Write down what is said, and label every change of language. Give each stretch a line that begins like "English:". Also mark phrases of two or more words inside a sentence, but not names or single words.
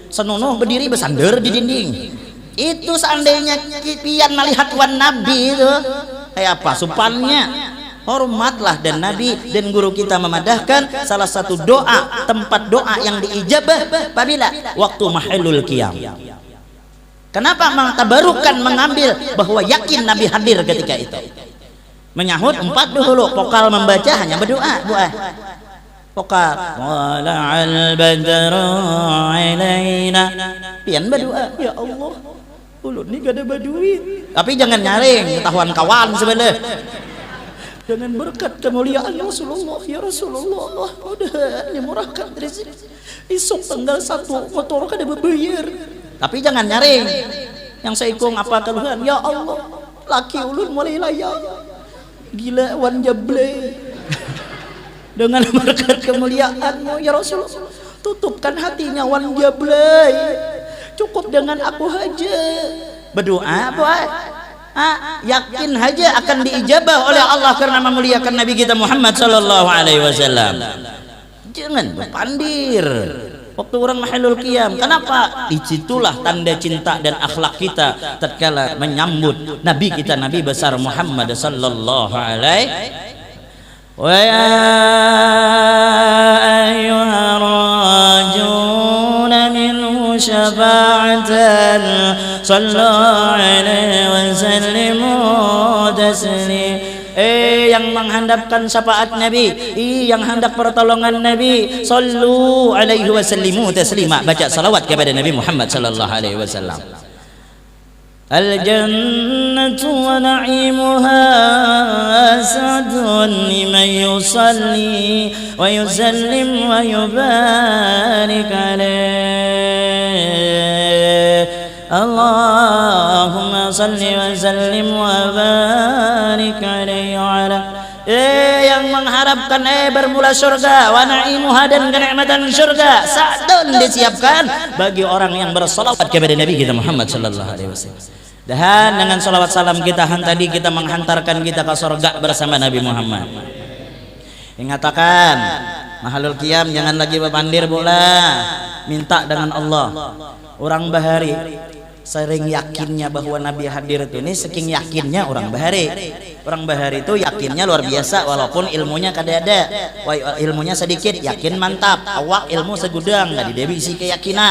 Banjar: Senonoh berdiri bersandar di dinding. Itu seandainya pian melihat wan Nabi itu kayak apa supannya. Hormatlah dan Nabi dan guru kita memadahkan salah satu doa, tempat doa yang diijabah apabila waktu
Arabic: محل القيام.
Banjar: Kenapa mengtabarukan mengambil bahwa yakin Nabi hadir ketika itu? Menyahut 4 dulu, vokal membaca hanya berdoa, vokal
Arabic: وطلع البدر علينا
Banjar: pian berdoa,
Arabic: يا الله
Banjar: ulun ini gak ada baduin, tapi jangan nyaring ketahuan kawan sebelah. Dengan berkat kemuliaan Rasulullah,
Arabic: يا رسول الله,
Banjar: udah dimurahkan rezeki. Esok tanggal 1 motor kada berbayar. Tapi jangan nyaring. Yang saya ikung apa keluhan?
Arabic: يا الله,
Banjar: laki ulun mulai layak. Gila wan jable. Dengan berkat kemuliaanmu
Arabic: يا رسول الله,
Banjar: tutupkan hatinya wan jable. Cukup dengan aku aja. Berdoa apa? Yakin aja akan diijabah oleh Allah karena memuliakan Nabi kita Muhammad
Arabic: صلى الله عليه وسلم.
Banjar: Jangan berpandir waktu orang
Arabic: محل القيام.
Banjar: Kenapa? Disitulah tanda cinta dan akhlak kita tatkala menyambut Nabi kita Nabi besar Muhammad
Arabic: صلى الله عليه ويا أيها الراجون منه شفاعة صلى الله عليه وسلموا تسليما.
Banjar: Yang menghandapkan syafaat Nabi, yang hendak pertolongan Nabi,
Arabic: صلوا عليه وسلموا تسليما,
Banjar: baca salawat kepada Nabi Muhammad
Arabic: صلى الله عليه وسلم. الجنة ونعيمها أسعد لمن يصلي ويسلم ويبارك عليه. اللهم صل وسلم وبارك عليه وعلى.
Banjar: Yang mengharapkan bermula surga
Arabic: ونعيمها
Banjar: dan kenikmatan surga sa'dun disiapkan bagi orang yang bersalawat kepada Nabi kita Muhammad
Arabic: صلى الله عليه وسلم.
Banjar: Dan dengan salawat salam kita tadi kita menghantarkan kita ke surga bersama Nabi Muhammad. Ingatakan
Arabic: محل القيام
Banjar: jangan lagi berpandir bola, minta dengan Allah. Orang bahari sering yakinnya bahwa Nabi hadir itu nih, saking yakinnya orang bahari itu yakinnya luar biasa, walaupun ilmunya kadada, ilmunya sedikit, yakin mantap, awak ilmu segudang, nggak didebisi keyakinan.